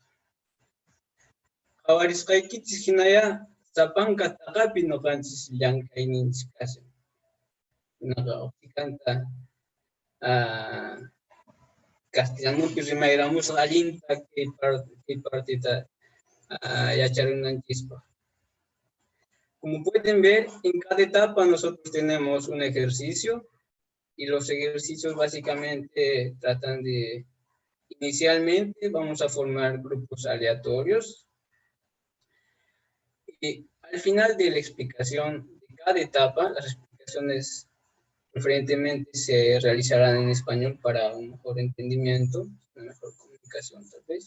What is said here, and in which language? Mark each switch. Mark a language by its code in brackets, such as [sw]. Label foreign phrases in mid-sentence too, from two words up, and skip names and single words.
[qu] Qhawarisqaykichis hinaya sapanka taqapi noqanchis llank'ayninchik kashan. Kunaqa uqtikanta castellanopi rimayramusqa allinta kay partita yacharunanchikpaq. [es] Como pueden ver, en cada etapa nosotros tenemos un ejercicio y los ejercicios básicamente tratan de, inicialmente vamos a formar grupos aleatorios y al final de la explicación de cada etapa, las explicaciones preferentemente se realizarán en español para un mejor entendimiento, una mejor comunicación tal vez.